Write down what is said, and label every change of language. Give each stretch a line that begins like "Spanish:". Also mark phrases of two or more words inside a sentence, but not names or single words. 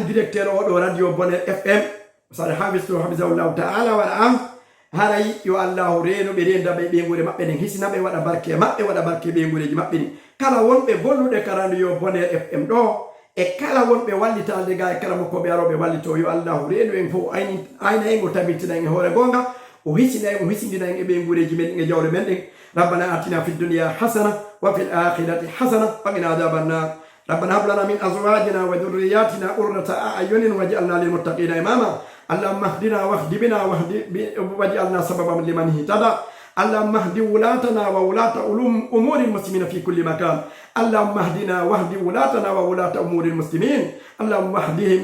Fula: directeur oɗo radio boner fm saɗa hafisto
Arabic: حفظه الله تعالى
Fula: waɗa am haray yo allahu reenoɓe rendaɓe ɓeygure maɓɓe nden hisinaɓe waɗa barke maɓɓe waɗa barke ɓeygureji maɓɓe ni kala wonɓe golluɗe ka radio boner fm ɗo e kala wonɓe wallitalde ga e kala mo koɓe aroɓe wallito yo allahu reenu en fof ayna en o tabitina en e hoore gonga o hisina en o hisindina en e ɓeygureji men ɗin e jawle men ɗin
Arabic: ربنا آتنا في الدنيا حسنة وفي الآخرة حسنة وقنا عذاب النار ربنا هب لنا من أزواجنا وذرياتنا قرة أعين واجعلنا للمتقين إماما اللهم اهدنا واهد بنا واجعلنا سببا لمن اهتدى اللهم اهد ولاتنا وولاة أمور المسلمين في كل مكان اللهم اهدنا واهد ولاتنا وولاة أمور المسلمين اللهم اهدهم